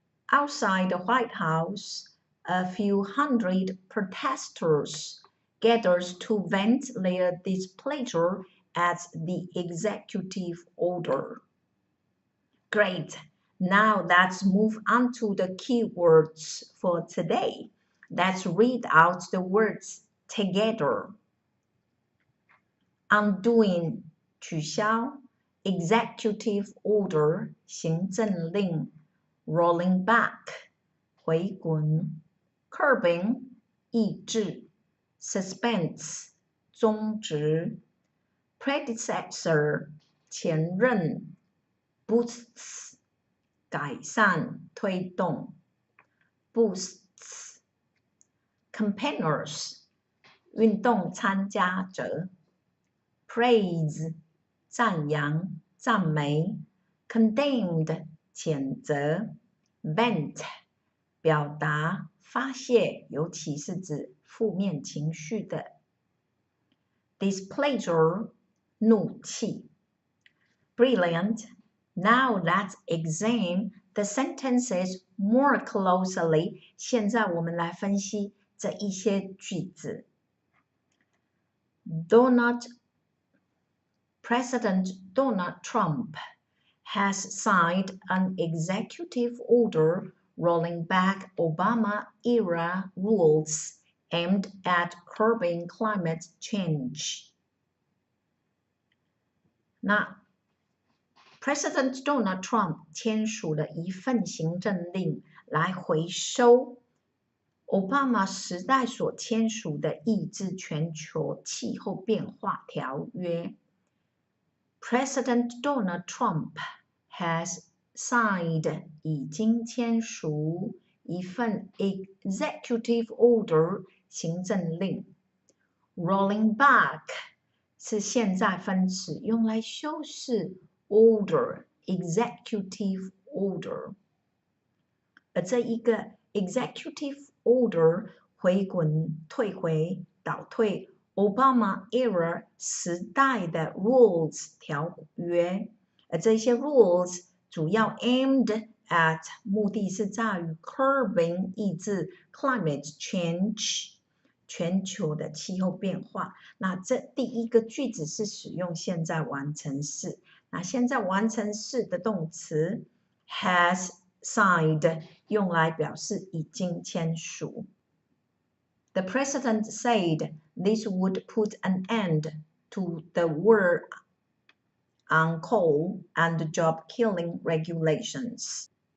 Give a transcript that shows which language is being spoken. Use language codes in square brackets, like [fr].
[en] Outside the White House, a few hundred protesters gathered to vent their displeasure at the executive order. Great! Now let's move on to the keywords for today. Let's read out the words together. Undoing 取消 Executive order 行政令 Rolling back 回滚 Curbing 抑制 Suspense 终止 Predecessor 前任 Boosts 改善推动 Boosts Campaigners 运动参加者 Praise 赞扬赞美 Condemned 谴责 Vent 表达发泄尤其是指负面情绪的 Displeasure 怒气 Brilliant. Now let's examine the sentences more closely. [zh] 现在我们来分析这一些句子。 [en] President Donald Trump has signed an executive order rolling back Obama-era rules aimed at curbing climate change. [zh] 那President Donald Trump 签署了一份行政令来回收奥巴马时代所签署的抑制全球气候变化条约。 [en] President Donald Trump has signed [zh] 已经签署一份 [en] executive order 行政令。 [zh] Rolling back 是现在分词，用来修饰order, executive order. 而这一个 executive order 回滚、退回、倒退 Obama era 时代的 rules 条约，而这些 rules 主要 aimed at 目的是在于 curbing 抑制 climate change 全球的气候变化。那这第一个句子是使用现在完成式。那现在完成式的动词 has signed 用来表示已经签署。 [en] The president said this would put an end to the war on coal and job-killing regulations.